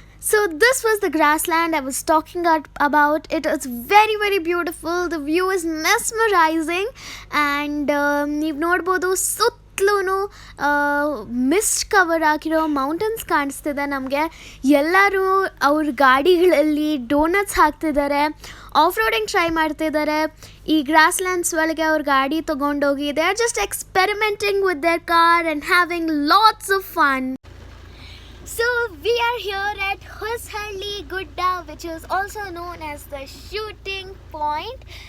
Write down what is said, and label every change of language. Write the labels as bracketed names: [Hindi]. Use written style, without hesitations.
[English] So this was the grassland I was talking about. It is very beautiful. The view is mesmerizing, and [Kannada] ನೀವು ನೋಡ್ಬೋದು ಸುತ್ತಲೂ mist cover ಆಗಿರೋ mountains ಕಾಣಿಸ್ತಿದೆ ನಮಗೆ. ಎಲ್ಲರೂ ಅವ್ರ ಗಾಡಿಗಳಲ್ಲಿ ಡೋನಟ್ಸ್ ಹಾಕ್ತಿದ್ದಾರೆ, ಆಫ್ ರೋಡಿಂಗ್ ಟ್ರೈ ಮಾಡ್ತಿದ್ದಾರೆ. ಈ ಗ್ರಾಸ್ಲ್ಯಾಂಡ್ಸ್ ಒಳಗೆ ಅವ್ರ ಗಾಡಿ ತೊಗೊಂಡೋಗಿ [English] They are just experimenting with their car and having lots of fun. So we are here at Hosahalli Gudda, which is also known as the shooting point.